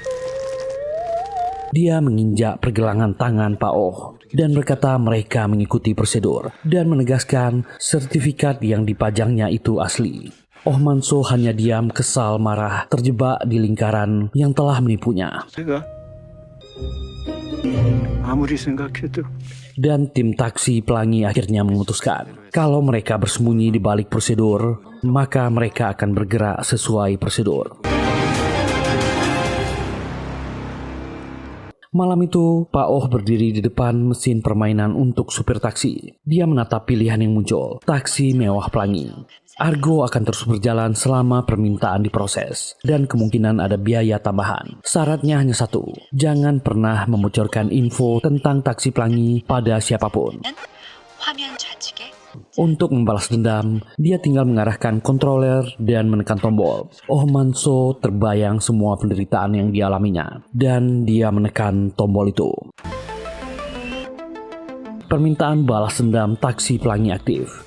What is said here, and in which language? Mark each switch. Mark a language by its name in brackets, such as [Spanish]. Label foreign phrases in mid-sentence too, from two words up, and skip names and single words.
[Indonesian] Dia menginjak pergelangan tangan Pak Oh dan berkata mereka mengikuti prosedur dan menegaskan sertifikat yang dipajangnya itu asli. Oh Man-so hanya diam, kesal, marah, terjebak di lingkaran yang telah menipunya. [Korean] 제가 아무리 생각해도 [Indonesian] Dan tim taksi pelangi akhirnya memutuskan kalau mereka bersembunyi di balik prosedur, maka mereka akan bergerak sesuai prosedur. Malam itu, Pak Oh berdiri di depan mesin permainan untuk supir taksi. Dia menatap pilihan yang muncul, taksi mewah pelangi. Argo akan terus berjalan selama permintaan diproses, dan kemungkinan ada biaya tambahan. Syaratnya hanya satu, jangan pernah membocorkan info tentang taksi pelangi pada siapapun. [Korean] 화면 좌측에 [Indonesian] Untuk membalas dendam, dia tinggal mengarahkan kontroler dan menekan tombol. Oh Man-so terbayang semua penderitaan yang dialaminya, dan dia menekan tombol itu. Permintaan balas dendam taksi pelangi aktif.